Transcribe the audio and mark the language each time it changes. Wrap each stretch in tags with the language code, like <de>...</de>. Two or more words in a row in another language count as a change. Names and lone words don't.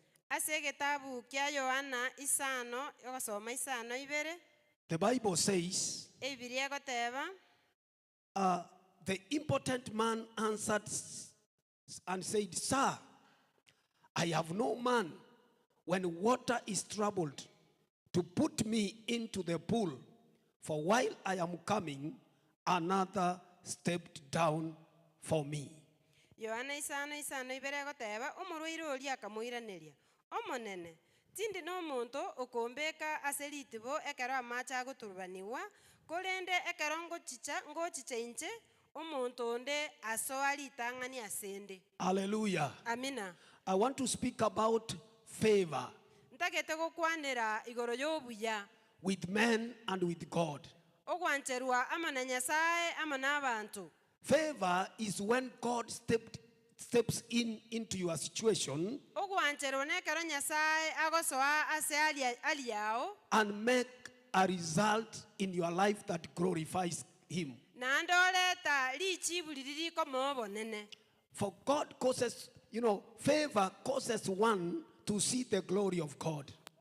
<en>The Bible says, the impotent man answered and said, Sir, I have no man when water is troubled to put me into the pool, for while I am coming, another stepped down for me.</en> <guz>Yohana isano ibere goteba omurwaire oli akamuiraneria omonene tindi no muntu okombeka aseritibo ekero amacha agoturubaniwa korende ekero ngochicha inche omuntu onde asoa litang'ani asende.</guz> <en>Hallelujah. Amina. I want to speak about favor</en> <guz>ntagete gokwanera igoro y'obuya</guz> <en>with men and with God.</en> <guz>Ogwancherwa amana Nyasaye amana abantu.</guz> <en>Favor is when God steps into your situation and make a result in your life that glorifies him. For God causes, favor causes one to see the glory of God.</en>